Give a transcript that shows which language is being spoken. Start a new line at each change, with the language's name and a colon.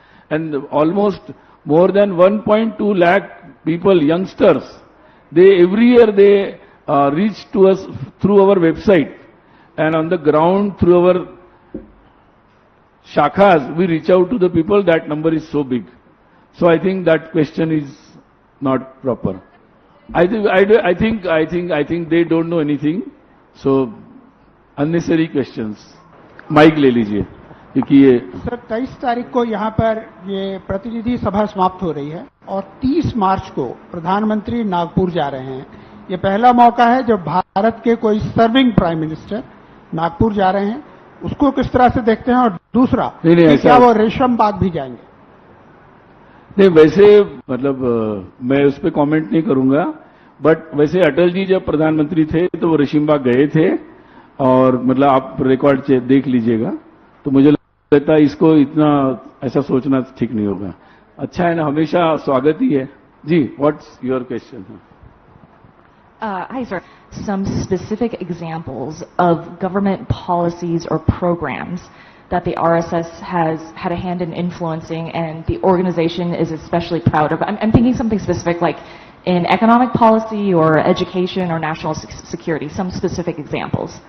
English: And almost more than 1.2 lakh people, youngsters, every year they reach to us through our website, and on the ground through our shakhas, we reach out to the people. That number is so big. So I think that question is not proper. I think they don't know anything. So unnecessary questions.
Hindi: Mic ले लीजिए क्योंकि ये sir 23 तारीख को यहाँ पर ये प्रतिनिधि सभा समाप्त हो रही है और 30 मार्च को प्रधानमंत्री नागपुर जा रहे हैं। ये पहला मौका है जब भारत के कोई सर्विंग प्राइम मिनिस्टर नागपुर जा रहे हैं, उसको किस तरह से देखते हैं? और दूसरा, क्या वो रेशम बाग भी जाएंगे? नहीं, वैसे मतलब मैं उस पर कमेंट नहीं करूंगा, बट वैसे अटल जी जब प्रधानमंत्री थे तो वो रेशम बाग गए थे, और मतलब आप रिकॉर्ड देख लीजिएगा, तो मुझे लगता है इसको इतना ऐसा सोचना ठीक नहीं होगा। अच्छा है ना, हमेशा स्वागत ही है जी।
English: What's your question? Hi, sir. Some specific examples of government policies or programs that the RSS has had a hand in influencing and the organization is especially proud of. I'm thinking something specific like in economic policy or education or national security, some specific examples.